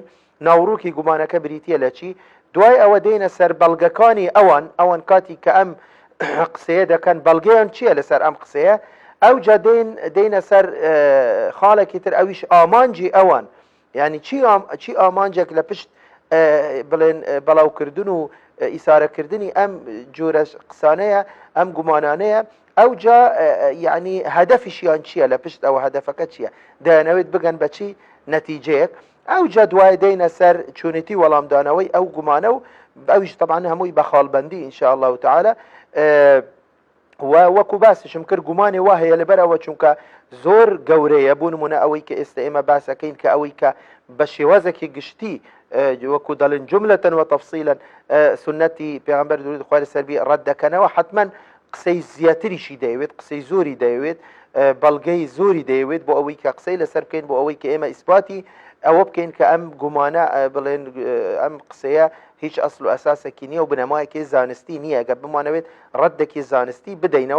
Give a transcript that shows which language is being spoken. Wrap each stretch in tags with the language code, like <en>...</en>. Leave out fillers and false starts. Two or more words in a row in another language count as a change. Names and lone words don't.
<ckb>ناوڕووکی گومانەکە بریتیە لە چی، دوای ئەوە دێنە سەر بەڵگەکانی ئەوان کاتی کە ئەم قسەیە دەکەن بەڵگەیان چییە لەسەر ئەم قسەیە، ئەوجا دێنە سەر خاڵێکی تر، ئەویش ئامانجی ئەوان، یعنی چی ئامانجێک لە پشت بڵێن بەڵاوکردن و ئیسارەکردنی ئەم جۆرە قسانەیە، ئەم گومانانەیە، ئەوجا یعنی هەدەفیشیان چییە، لە پشت ئەوە هەدەفەکە چییە، دەیانەوێت بگەن بە چی نەتیجەیەک. ئەوجا دوای دێنە سەر چۆنێتی وەڵامدانەوەی ئەو گومانە و ئەویش طبعا هەمووی بە خاڵبەندی</ckb> <ar>ئین شاء الله تعالى.</ar> <ckb>و وەکو باسشم کرد گومانی وا هەیە لەبەرەوە چونکە زۆر گەورەیە، بوو نمونە ئەوەی کە ئێستا ئێمە باسەکەین کە ئەوەی کە بە شێوازێکی گشتی وەکو دەڵێن</ckb> <ar>جملەتەن و تەفسیلەن</ar> <ckb>سنەتی پێغەمبەر درود خوای لەسەر بی ڕەت دەکەنەوە، حتمما قسەی زیاتریشی دەیەوێت، قسەی زۆری دەیەوێت، بەڵگەی زۆری دەیەوێت بۆ ئەوەی کە قسەی لەسەر بکەین، بۆ ئەوەی کە ئێمە ئیسپاتی ئەوە بکەین کە ئەم گومانە بڵێن ئەم قسەیە هیچ ئەسڵ و ئەساسێکی نییە و بنەمایەکی زانستی نییە، گە بمانەوێت ڕەتێکی زانستی بدەینەوە.</ckb>